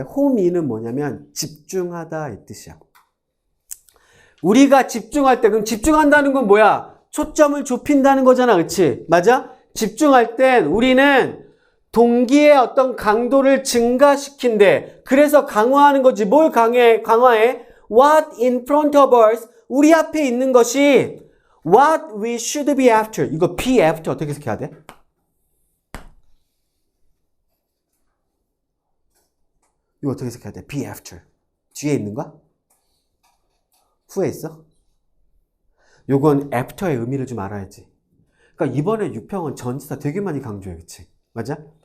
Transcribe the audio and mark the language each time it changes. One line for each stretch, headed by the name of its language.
Korean: 홈인은 뭐냐면 집중하다 이 뜻이야. 우리가 집중할 때, 그럼 집중한다는 건 뭐야? 초점을 좁힌다는 거잖아, 그치? 맞아? 집중할 땐 우리는 동기의 어떤 강도를 증가시킨대. 그래서 강화하는 거지. 뭘 강화해?
English: What in front of us,
Korean: 우리 앞에 있는 것이
English: what we should be after.
Korean: 이거 be after 어떻게 해석해야 돼? 이거 어떻게 해석해야 돼? be after. 뒤에 있는 거야? 후에 있어? 요건 after의 의미를 좀 알아야지. 그러니까 이번에 유평은 전치사 되게 많이 강조해, 그치? 맞아?